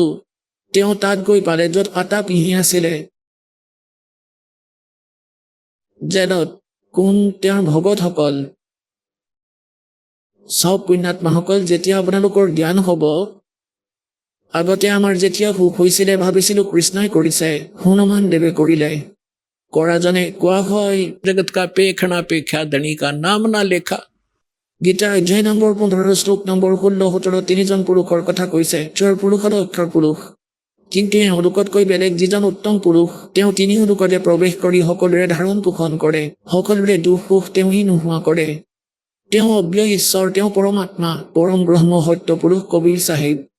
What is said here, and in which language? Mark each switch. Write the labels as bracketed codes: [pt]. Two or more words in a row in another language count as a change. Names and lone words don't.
[as] তেওঁ তাত গৈ পালে য'ত আটা পিহি আছিলে। জেলত কোন তেওঁৰ ভগতসকল। চাওক পুণ্যাত্মাসকল, যেতিয়া আপোনালোকৰ জ্ঞান হ'ব, আগতে আমাৰ যেতিয়া সুখ হৈছিলে ভাবিছিলো কৃষ্ণই কৰিছে, হনুমান দেৱে কৰিলে। কৰাজনে কোৱা হয়, [hi] जगत का पेखना पेख्या धनी का नाम ना लेखा। [as] গীতাৰ অধ্যায় নম্বৰ 15 শ্লোক নম্বৰ 16-17 তিনিজন পুৰুষৰ কথা কৈছে। তেওঁৰ পুৰুষ আৰু অক্ষৰ পুৰুষ, কিন্তু এওঁলোকতকৈ বেলেগ যিজন উত্তম পুৰুষ তেওঁ 3 লোকতে প্ৰৱেশ কৰি সকলোৰে ধাৰণ পোষণ কৰে, সকলোৰে দুখ সুখ তেওঁই নোহোৱা কৰে। তেওঁ অব্যয় ঈশ্বৰ, তেওঁ পৰমাত্মা, পৰম ব্ৰহ্ম সত্য পুৰুষ কবিৰ চাহেব।